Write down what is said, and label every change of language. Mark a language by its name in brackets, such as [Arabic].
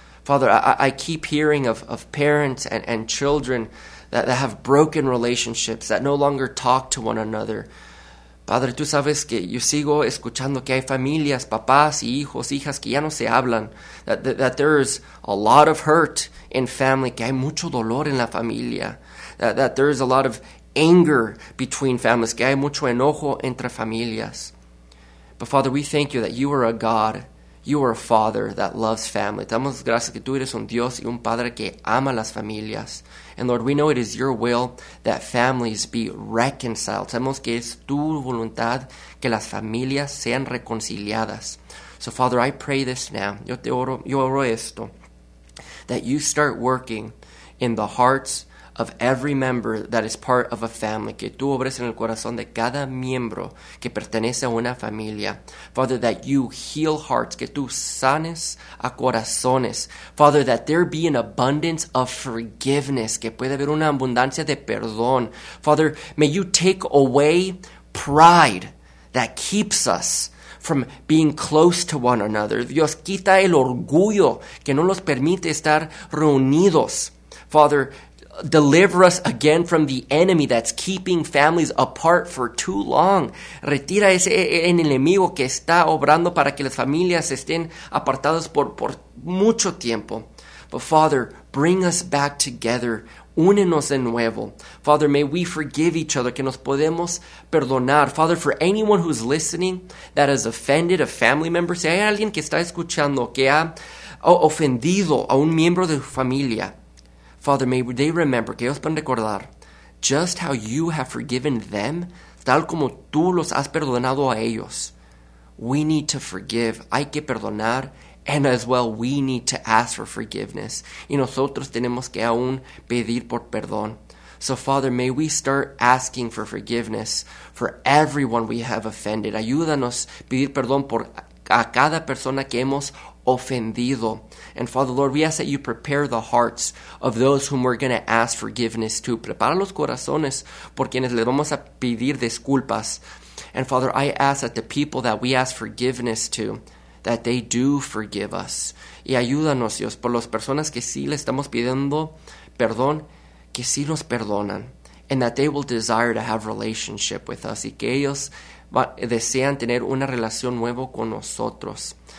[English] Father, I keep hearing of parents and children that have broken relationships, that no longer talk to one another. [Spanish] Padre, tú sabes que yo sigo escuchando que hay familias, papás y hijos, hijas que ya no se hablan. [English] That there is a lot of hurt in family, [Spanish] que hay mucho dolor en la familia. [English] That there is a lot of anger between families, [Spanish] que hay mucho enojo entre familias. [English] But Father, we thank you that you are a God, you are a Father that loves family. [Spanish] Damos gracias que tú eres un Dios y un Padre que ama las familias. [English] And Lord, we know it is your will that families be reconciled. [Spanish] Sabemos que es tu voluntad que las familias sean reconciliadas. [English] So Father, I pray this now. [Spanish] Yo oro esto. [English] That you start working in the hearts of every member that is part of a family. [Spanish] Que tú obres en el corazón de cada miembro que pertenece a una familia. [English] Father, that you heal hearts. [Spanish] Que tú sanes a corazones. [English] Father, that there be an abundance of forgiveness. [Spanish] Que puede haber una abundancia de perdón. [English] Father, may you take away pride that keeps us from being close to one another. [Spanish] Dios, quita el orgullo que no los permite estar reunidos. [English] Father, deliver us again from the enemy that's keeping families apart for too long. [Spanish] Retira ese enemigo que está obrando para que las familias estén apartadas por mucho tiempo. [English] But Father, bring us back together. [Spanish] Únenos de nuevo. [English] Father, may we forgive each other, [Spanish] que nos podemos perdonar. [English] Father, for anyone who's listening that has offended a family member, [Spanish] si hay alguien que está escuchando que ha ofendido a un miembro de su familia, [English] Father, may they remember, [Spanish] que ellos puedan recordar, [English] just how you have forgiven them, [Spanish] tal como tú los has perdonado a ellos. [English] We need to forgive. [Spanish] Hay que perdonar. [English] And as well, we need to ask for forgiveness. [Spanish] Y nosotros tenemos que aún pedir por perdón. [English] So, Father, may we start asking for forgiveness for everyone we have offended. [Spanish] Ayúdanos a pedir perdón por a cada persona que hemos ofendido. [English] And Father, Lord, we ask that you prepare the hearts of those whom we're going to ask forgiveness to. [Spanish] Prepara los corazones por quienes le vamos a pedir disculpas. [English] And Father, I ask that the people that we ask forgiveness to, that they do forgive us. [Spanish] Y ayúdanos, Dios, por las personas que sí le estamos pidiendo perdón, que sí nos perdonan. [English] And that they will desire to have relationship with us. [Spanish] Y que ellos desean tener una relación nueva con nosotros.